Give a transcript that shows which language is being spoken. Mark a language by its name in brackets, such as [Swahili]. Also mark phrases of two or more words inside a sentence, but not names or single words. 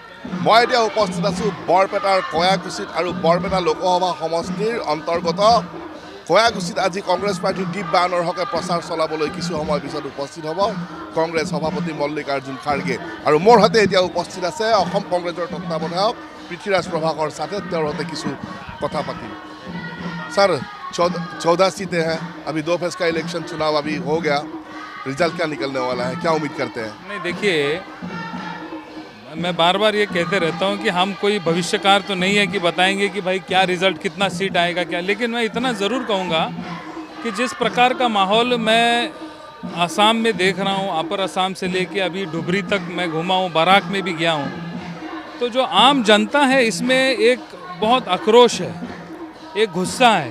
[Assamese] মই এতিয়া উপস্থিত আছোঁ বৰপেটাৰ কয়াকুছিত আৰু বৰপেটা লোকসভা সমষ্টিৰ অন্তৰ্গত কয়াকুছিত আজি কংগ্ৰেছ প্ৰাৰ্থী দীপ বায়নৰ হকে প্ৰচাৰ চলাবলৈ কিছু সময় পিছত উপস্থিত হ'ব কংগ্ৰেছ সভাপতি মল্লিকাৰ্জুন খাৰ্গে। আৰু মোৰ হাতে এতিয়া উপস্থিত আছে অসম কংগ্ৰেছৰ তত্ত্বাৱধায়ক পৃথ্বীৰাজ প্ৰভাকৰ সাথে তেওঁৰ হতে কিছু কথা পাতিম। [Hindi] सर 14 सीटें हैं, अभी 2 फेज का इलेक्शन चुनाव अभी हो गया, रिजल्ट क्या निकलने वाला है, क्या उम्मीद करते हैं? नहीं देखिए, मैं बार बार ये कहते रहता हूँ कि हम कोई भविष्यकार तो नहीं है कि बताएंगे कि भाई क्या रिजल्ट कितना सीट आएगा क्या, लेकिन मैं इतना ज़रूर कहूँगा कि जिस प्रकार का माहौल मैं असम में देख रहा हूँ, अपर असम से लेके अभी धुबरी तक मैं घूमा हूँ, बराक में भी गया हूँ, तो जो आम जनता है इसमें एक बहुत आक्रोश है, एक गुस्सा है।